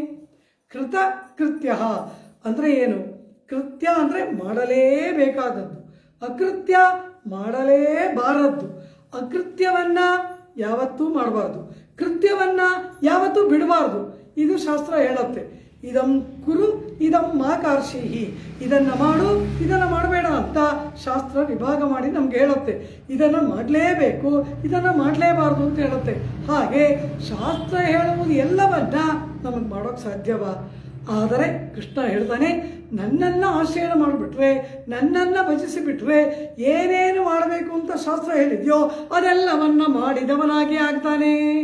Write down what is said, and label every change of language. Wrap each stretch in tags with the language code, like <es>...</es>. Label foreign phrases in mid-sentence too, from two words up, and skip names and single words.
<kn>ಕೃತಕೃತ್ಯ ಅಂದರೆ ಏನು? ಕೃತ್ಯ ಅಂದರೆ ಮಾಡಲೇಬೇಕಾದದ್ದು, ಅಕೃತ್ಯ ಮಾಡಲೇಬಾರದ್ದು. ಅಕೃತ್ಯವನ್ನ ಯಾವತ್ತೂ ಮಾಡಬಾರ್ದು, ಕೃತ್ಯವನ್ನ ಯಾವತ್ತೂ ಬಿಡಬಾರ್ದು. ಇದು ಶಾಸ್ತ್ರ ಹೇಳುತ್ತೆ.</kn> <sa>ಇದಂ ಕುರು ಇದಂ ಮಾ ಕಾರ್ಷಿಹಿ,</sa> <kn>ಇದನ್ನು ಮಾಡು ಇದನ್ನು ಮಾಡಬೇಡ ಅಂತ ಶಾಸ್ತ್ರ ವಿಭಾಗ ಮಾಡಿ ನಮ್ಗೆ ಹೇಳುತ್ತೆ. ಇದನ್ನು ಮಾಡಲೇಬೇಕು ಇದನ್ನು ಮಾಡಲೇಬಾರ್ದು ಅಂತ ಹೇಳುತ್ತೆ. ಹಾಗೆ ಶಾಸ್ತ್ರ ಹೇಳುವುದು ಎಲ್ಲವನ್ನ ನಮಗೆ ಮಾಡೋಕ್ಕೆ ಸಾಧ್ಯವಾ? ಆದರೆ ಕೃಷ್ಣ ಹೇಳ್ತಾನೆ, ನನ್ನನ್ನು ಆಶ್ರಯಣ ಮಾಡಿಬಿಟ್ರೆ, ನನ್ನನ್ನು ಭಜಿಸಿಬಿಟ್ರೆ ಏನೇನು ಮಾಡಬೇಕು ಅಂತ ಶಾಸ್ತ್ರ ಹೇಳಿದ್ಯೋ ಅದೆಲ್ಲವನ್ನ ಮಾಡಿದವನಾಗಿ ಆಗ್ತಾನೆ.</kn>